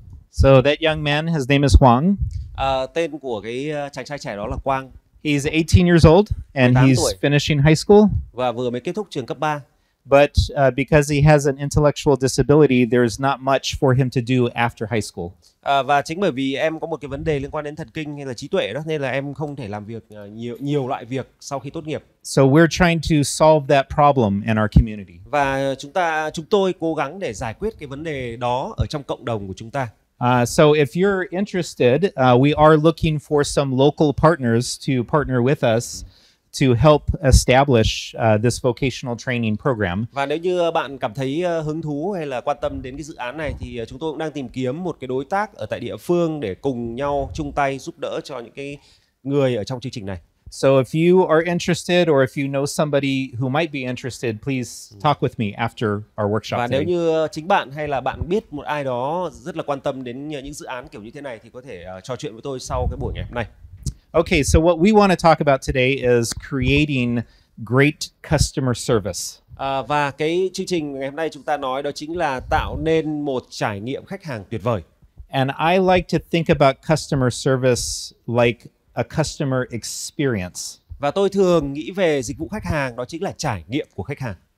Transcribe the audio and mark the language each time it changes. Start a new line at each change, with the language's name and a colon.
English: So that young man, his name is Huang.
Vietnamese: Tên của cái chàng trai trẻ đó là Quang.
English: He's 18 years old and
Vietnamese: 18
English: he's
Vietnamese: tuổi.
English: finishing high school.
Vietnamese: Và vừa mới kết thúc trường cấp 3.
English: But because he has an intellectual disability, there's not much for him to do after high school.
Vietnamese: Và chính bởi vì em có một cái vấn đề liên quan đến thần kinh hay là trí tuệ đó, nên là em không thể làm việc nhiều loại việc sau khi tốt nghiệp.
English: So we're trying to solve that problem in our community.
Vietnamese: Và chúng tôi cố gắng để giải quyết cái vấn đề đó ở trong cộng đồng của chúng ta.
English: So if you're interested, we are looking for some local partners to partner with us to help establish this vocational training program.
Vietnamese: Và nếu như bạn cảm thấy hứng thú hay là quan tâm đến cái dự án này thì chúng tôi cũng đang tìm kiếm một cái đối tác ở tại địa phương để cùng nhau chung tay giúp đỡ cho những cái người ở trong chương trình này.
English: So if you are interested or if you know somebody who might be interested, please talk with me after our workshop.
Vietnamese: Và
English: today.
Vietnamese: nếu như chính bạn hay là bạn biết một ai đó rất là quan tâm đến những dự án kiểu như thế này thì có thể trò chuyện với tôi sau cái buổi ngày hôm nay.
English: Okay, so what we want to talk about today is creating great customer service.
Vietnamese: Và cái chương trình ngày hôm nay chúng ta nói đó chính là tạo nên một trải nghiệm khách hàng tuyệt vời.
English: And I like to think about customer service like a customer experience.
Vietnamese: Và tôi thường nghĩ về dịch vụ khách hàng đó chính là trải nghiệm của khách hàng.